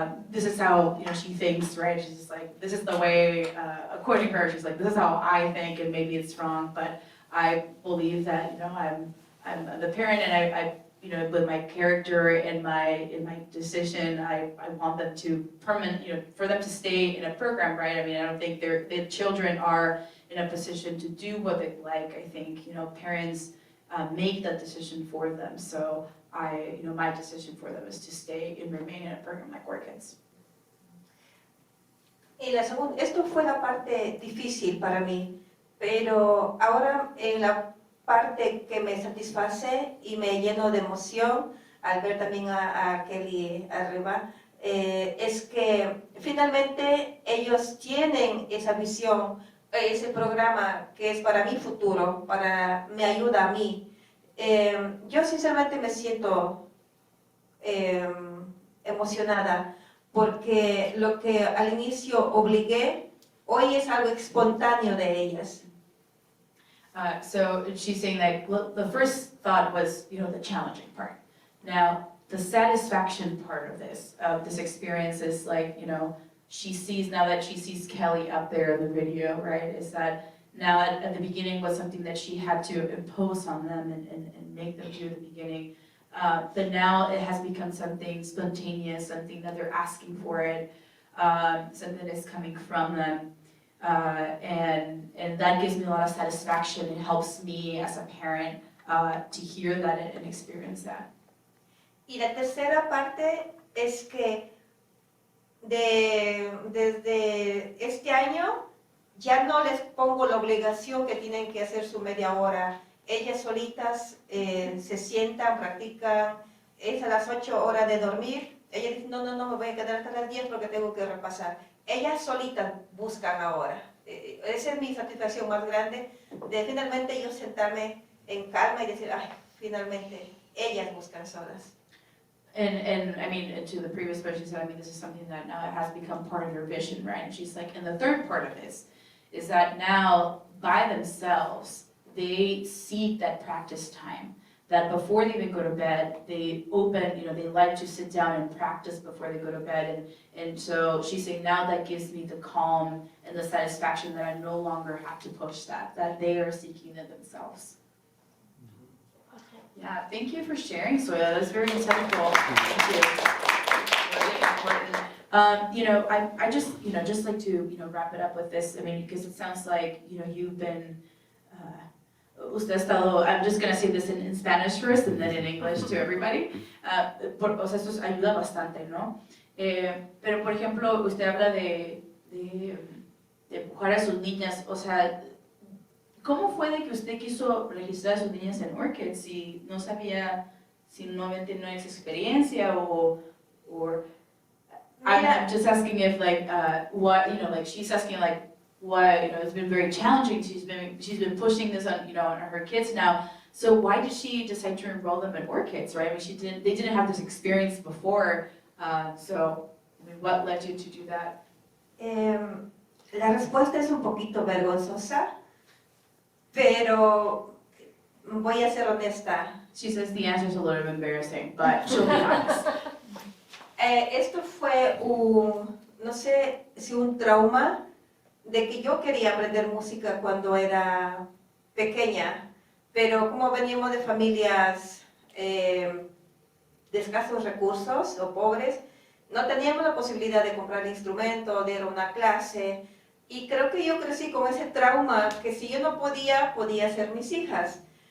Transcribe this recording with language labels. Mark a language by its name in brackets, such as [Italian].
[English] this is how, she thinks, right? She's just like, this is the way, according to her, she's like, this is how I think, and maybe it's wrong, but I believe that, I'm the parent, and I with my character and my decision, I want them to for them to stay in a program, right? I mean, I don't think the children are in a position to do what they like. I think, parents make that decision for them. So my decision for them is to stay and remain in a program like Orchids. [Spanish] Y la segunda, esto fue la parte difícil para mí, pero ahora en la parte que me satisface y me lleno de emoción al ver también a Kelly arriba, es que finalmente ellos tienen esa visión, ese programa que es para mi futuro, me ayuda a mí. Yo sinceramente me siento emocionada porque lo que al inicio obligué, hoy es algo espontáneo de ellas. [English] So she's saying that the first thought was, the challenging part. Now, the satisfaction part of this experience is like, she sees Kelly up there in the video, right? Is that now at the beginning was something that she had to impose on them and make them do at the beginning. But now it has become something spontaneous, something that they're asking for it, something that is coming from them. And that gives me a lot of satisfaction. It helps me as a parent to hear that and experience that. [Spanish] Y la tercera parte es que desde este año ya no les pongo la obligación que tienen que hacer su media hora. Ellas solitas se sientan, practican, es a las 8 horas de dormir. Ellas dicen, no, me voy a quedar hasta las 10 porque tengo que repasar. Ellas solitas buscan ahora. Esa es mi satisfacción más grande, de finalmente yo sentarme en calma y decir, ay, finalmente ellas buscan solas. [English] And I mean, to the previous point, she said, I mean, this is something that now has become part of your vision, right? And she's like, and the third part of this is that now, by themselves, they seek that practice time. That before they even go to bed, they they like to sit down and practice before they go to bed. And so she's saying, now that gives me the calm and the satisfaction that I no longer have to push that they are seeking it themselves. Yeah, thank you for sharing, Soya. That's very insightful. Thank you. Really important. I just, just like to, wrap it up with this. I mean, because it sounds like, you've been, [Spanish] usted ha estado, [English] I'm just going to say this in Spanish first and then in English to everybody. [Spanish] O sea, esto ayuda bastante, ¿no? Pero, por ejemplo, usted habla de empujar a sus niñas, o sea, ¿cómo fue de que usted quiso registrar a sus niñas en Orchids si no sabía, si no había tenido esa experiencia [English] or I'm just asking if what, she's asking why, it's been very challenging. She's been pushing this on, on her kids now. So why did she decide to enroll them in Orchids, right? I mean, they didn't have this experience before. So, I mean, what led you to do that? [Spanish] La respuesta es un poquito vergonzosa, pero voy a ser honesta. [English] She says the answer is a little embarrassing, but she'll be honest. [Spanish] Esto fue no sé si un trauma de que yo quería aprender música cuando era pequeña, pero como veníamos de familias de escasos recursos o pobres, no teníamos la posibilidad de comprar instrumento, de ir a una clase, y creo que yo crecí con ese trauma que si yo no podía ser mis hijas.